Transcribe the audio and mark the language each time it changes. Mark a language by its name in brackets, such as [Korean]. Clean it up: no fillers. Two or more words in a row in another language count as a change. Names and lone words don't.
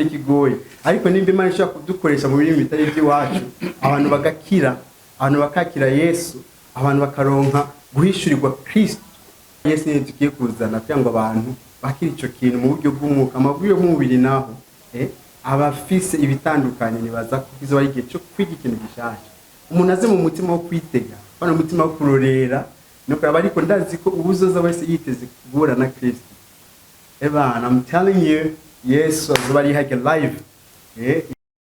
[Rundi] kigoye ariko nimba Imana ishaka kudukoresha mu birimi bitari by'iwacu abantu bagakira abantu bakakira Yesu abantu bakaronka guhishurirwa Kristo Yesu ni tugiye kuzana kugira ngo abantu bakira icyo kintu mu buryo bw'umwuka amabwiyo y'umubiri naho abafise ibitandukanye nibaza ko kizoba igihe cyo kwiga ikintu gishasha umuntu aze mu mutima wo kwitega bana umutima wo kurorera no kuraba ariko ndazi ko ubuzoza wese yiteze guhura na Kristo. [English] I'm telling you [Rundi] Yesu azoba ari hage live